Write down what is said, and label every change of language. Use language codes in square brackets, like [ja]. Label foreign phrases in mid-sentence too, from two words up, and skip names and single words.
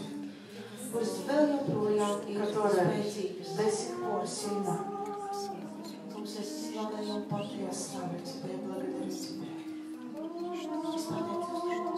[lv] kuras vēl joprojām ir [ru] которая [lv] spēcīgas. [ru] до сих пор сильна. [lv] Mums es slavēju un [ru] Я [lv] pateicos. [ru] славлю Тебя и благодарю Тебя. [lv] Es pateicos.